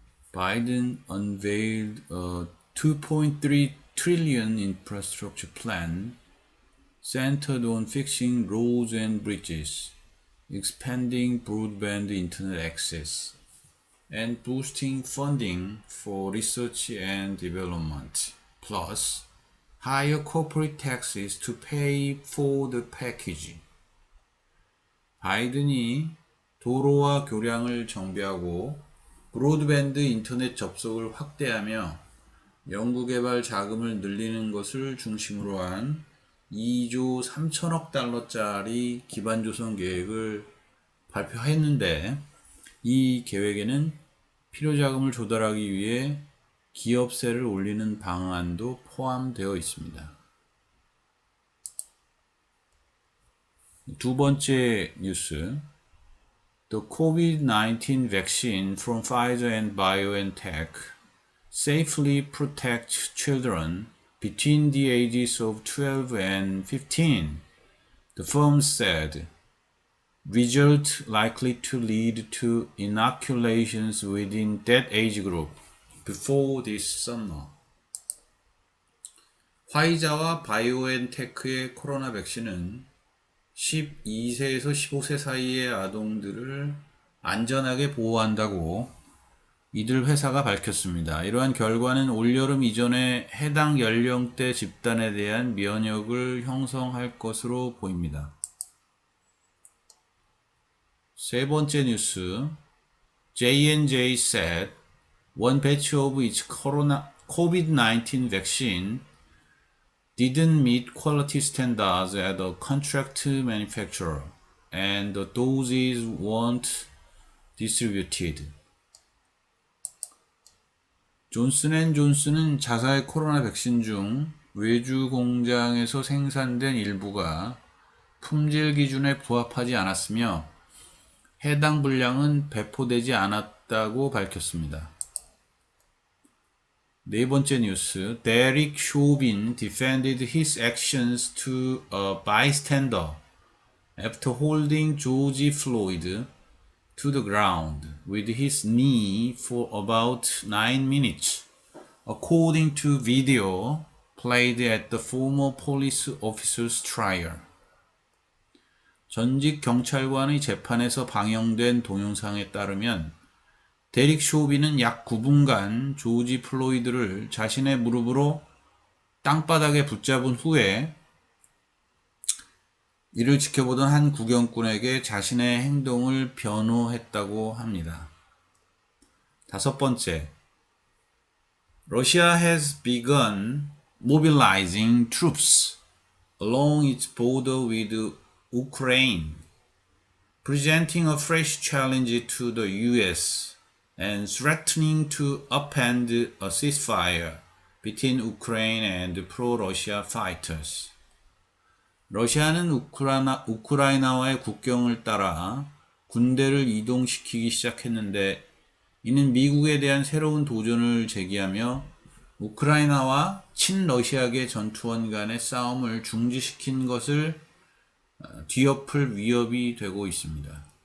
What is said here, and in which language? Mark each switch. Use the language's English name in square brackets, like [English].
[English] Biden unveiled a 2.3 trillion infrastructure plan centered on fixing roads and bridges, expanding broadband internet access, and boosting funding for research and development, plus higher corporate taxes to pay for the package. [Korean] 바이든이 도로와 교량을 정비하고 브로드밴드 인터넷 접속을 확대하며 연구개발 자금을 늘리는 것을 중심으로 한 2조 3천억 달러짜리 기반조성 계획을 발표했는데, 이 계획에는 필요자금을 조달하기 위해 기업세를 올리는 방안도 포함되어 있습니다. 두 번째 뉴스. [English] The COVID-19 vaccine from Pfizer and BioNTech safely protects children between the ages of 12 and 15, the firm said. Result likely to lead to inoculations within that age group before this summer. [Korean] 화이자와 바이오엔테크의 코로나 백신은 12세에서 15세 사이의 아동들을 안전하게 보호한다고 이들 회사가 밝혔습니다. 이러한 결과는 올여름 이전에 해당 연령대 집단에 대한 면역을 형성할 것으로 보입니다. 세 번째 뉴스. [English] J&J said one batch of its COVID-19 vaccine didn't meet quality standards at a contract manufacturer, and the doses weren't distributed. [Korean] 존슨앤존슨은 자사의 코로나 백신 중 외주 공장에서 생산된 일부가 품질 기준에 부합하지 않았으며 해당 분량은 배포되지 않았다고 밝혔습니다. 네 번째 뉴스. [English] Derek Chauvin defended his actions to a bystander after holding George Floyd to the ground with his knee for about 9 minutes, according to video played at the former police officer's trial. [Korean] 전직 경찰관의 재판에서 방영된 동영상에 따르면 데릭 쇼비는 약 9분간 조지 플로이드를 자신의 무릎으로 땅바닥에 붙잡은 후에 이를 지켜보던 한 구경꾼에게 자신의 행동을 변호했다고 합니다. 다섯 번째. [English] Russia has begun mobilizing troops along its border with Ukraine, presenting a fresh challenge to the US and threatening to upend a ceasefire between Ukraine and pro-Russia fighters. [Korean] 러시아는 우크라이나와의 국경을 따라 군대를 이동시키기 시작했는데, 이는 미국에 대한 새로운 도전을 제기하며 우크라이나와 친러시아계 전투원 간의 싸움을 중지시킨 것을 뒤엎을 위협이 되고 있습니다.